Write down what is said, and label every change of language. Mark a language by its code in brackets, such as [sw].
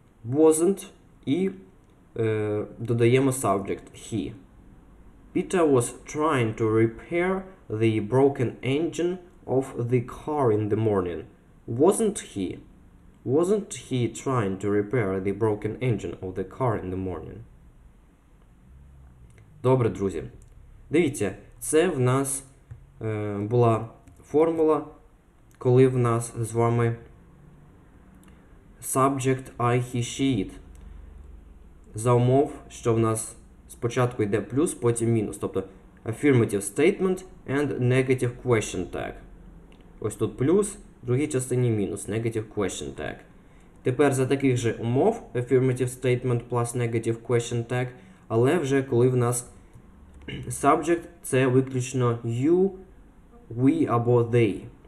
[en] Wasn't [uk] і додаємо [en] subject he. Peter was trying to repair the broken engine of the car in the morning. Wasn't he? Wasn't he trying to repair the broken engine of the car in the morning? [uk] Добре, друзі. Дивіться, це в нас була формула, коли в нас з вами subject [en] I, he, she, it. [uk] За умов, що в нас спочатку йде плюс, потім мінус. [en] Тобто affirmative statement and negative question tag. [uk] Ось тут плюс, в другій частині мінус, negative question tag. Тепер за таких же умов [en] affirmative statement plus negative question tag, [uk] але вже коли в нас subject це виключно you, we або they.